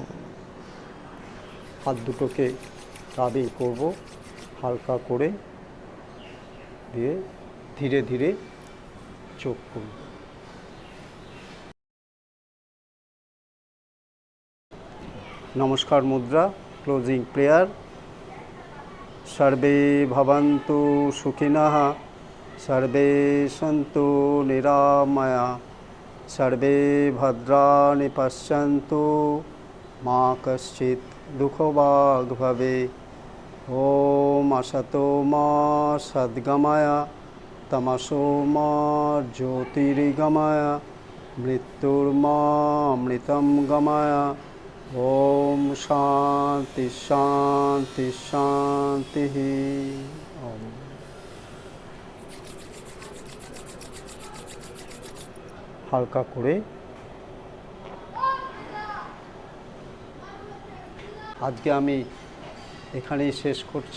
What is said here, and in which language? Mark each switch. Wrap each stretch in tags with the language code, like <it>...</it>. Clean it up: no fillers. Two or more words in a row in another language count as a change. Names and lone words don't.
<bn>হাত দুটোকে রাবিং করব হালকা করে, দিয়ে ধীরে ধীরে চোখ খুলব। নমস্কার মুদ্রা।</bn> <en>closing prayer.</en> <sa>সর্বে ভবন্তু সুখিনঃ, সর্বে সন্তু নিরাময়া, সর্বে ভদ্রাণি পশ্যন্তু, মা কশ্চিৎ দুঃখভাগ ভবেৎ। ওম আসতো মা সদ্গময়, তমসো মা জ্যোতির্গময়, মৃত্যুর্মা অমৃতম গময়। ওম শান্তি শান্তি শান্তি।</sa> <bn>ওম। হালকা করে আজকে আমি এখানেই শেষ করছি।</bn>